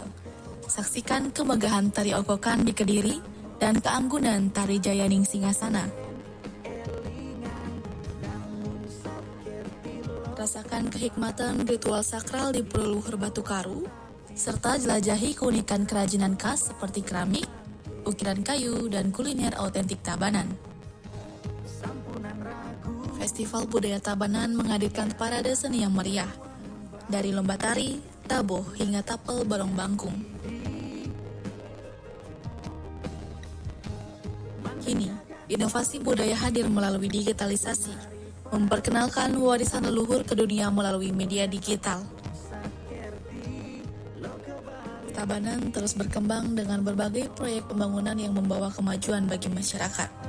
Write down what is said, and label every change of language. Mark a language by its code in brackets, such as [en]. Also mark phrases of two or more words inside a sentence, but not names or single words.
[id] Saksikan kemegahan tari okokan di Kediri dan keanggunan tari Jayaning Singasana. Rasakan kehikmatan ritual sakral di Pulau Luhur Batu Karu, serta jelajahi keunikan kerajinan khas seperti keramik, ukiran kayu, dan kuliner autentik Tabanan. Festival Budaya Tabanan menghadirkan parade seni yang meriah, dari lomba tari, tabuh, hingga tapel balong bangkung. Kini, inovasi budaya hadir melalui digitalisasi, memperkenalkan warisan leluhur ke dunia melalui media digital. Tabanan terus berkembang dengan berbagai proyek pembangunan yang membawa kemajuan bagi masyarakat.